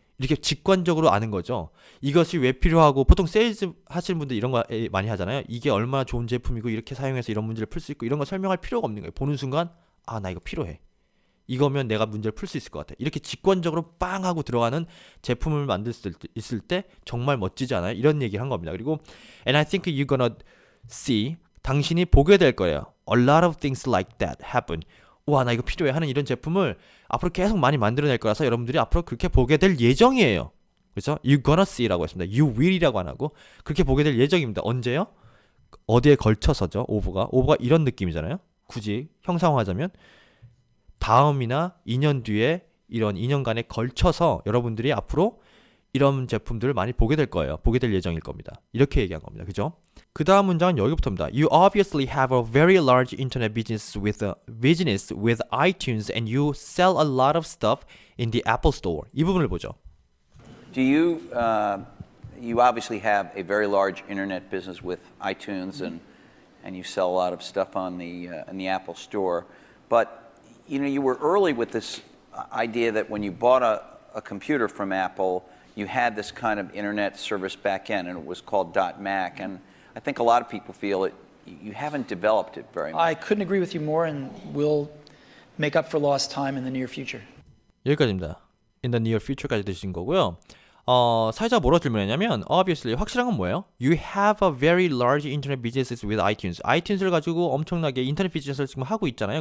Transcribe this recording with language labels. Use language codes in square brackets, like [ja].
[ko] 이렇게 직관적으로 아는 거죠. 이것이 왜 필요하고 보통 세일즈 하시는 분들 이런 거 많이 하잖아요. 이게 얼마나 좋은 제품이고 이렇게 사용해서 이런 문제를 풀 수 있고 이런 거 설명할 필요가 없는 거예요. 보는 순간 아, 나 이거 필요해. 이거면 내가 문제를 풀 수 있을 것 같아. 이렇게 직관적으로 빵 하고 들어가는 제품을 만들 수 있을 때 정말 멋지지 않아요? 이런 얘기를 한 겁니다. 그리고 [en] And I think you're gonna see. [ko] 당신이 보게 될 거예요. [en] A lot of things like that happen. [ko] 와, 나 이거 필요해 하는 이런 제품을 앞으로 계속 많이 만들어낼 거라서 여러분들이 앞으로 그렇게 보게 될 예정이에요. 그래서 [en] you're gonna see [ko] 라고 했습니다. [en] you will [ko] 이라고 안 하고 그렇게 보게 될 예정입니다. 언제요? 어디에 걸쳐서죠. 오버가 이런 느낌이잖아요. 굳이 형상화하자면 다음이나 2년 뒤에 이런 2년간에 걸쳐서 여러분들이 앞으로 이런 제품들을 많이 보게 될 거예요. 보게 될 예정일 겁니다. 이렇게 얘기한 겁니다. 그죠? 그 다음 문장은 여기부터입니다. [en] You obviously have a very large internet business with iTunes and you sell a lot of stuff in the Apple Store. [ko] 이 부분을 보죠. [en] Do you, you obviously have a very large internet business with iTunes and you sell a lot of stuff in the Apple Store. But, you know, you were early with this idea that when you bought a computer from Apple, you had this kind of internet service backend, and it was called .Mac. And I think a lot of people feel it. You haven't developed it very much. I couldn't agree with you more, and we'll make up for lost time in the near future. [ko] 여기까지입니다. [en] In the near future까지 [ko] 드신 거고요. 사회자가 뭐라고 질문했냐면 obviously 확실한 건 뭐예요? [en] You have a very large internet business with iTunes. [ko] iTunes를 가지고 엄청나게 인터넷 비즈니스를 지금 하고 있잖아요.